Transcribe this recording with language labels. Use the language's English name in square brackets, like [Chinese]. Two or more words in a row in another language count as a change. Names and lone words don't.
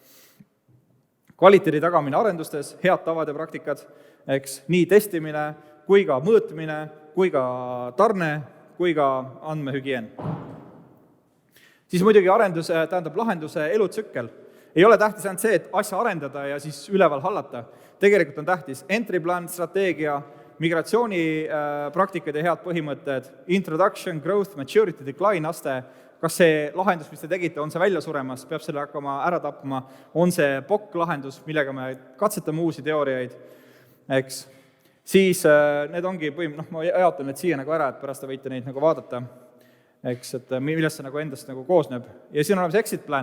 [Estonian] Kvaliteedi tagamine arendustes, head tavad ja praktikad, eks, nii testimine, kui ka mõõtmine, kui ka tarne, kui ka andmehügieen. Siis muidugi lahenduse elutsükkel. Ei ole tähtis ainult see, et asja arendada ja siis üleval hallata. Tegelikult on tähtis [English] entry plan, [Estonian] strateegia, migratsioonipraktikad ja head põhimõtted, [English] introduction, growth, maturity, decline [Estonian] aste, kas see lahendus, mis te tegite, on see välja suremas, peab selle hakkama ära tapma, on see POC lahendus, millega me katsetame uusi teooriaid, eks. Siis need ongi ma jaotan need siia nagu ära, et pärast te võite neid nagu vaadata. Eks, et millest see nagu endast nagu koosneb. Ja siin on olemas [English] exit plan.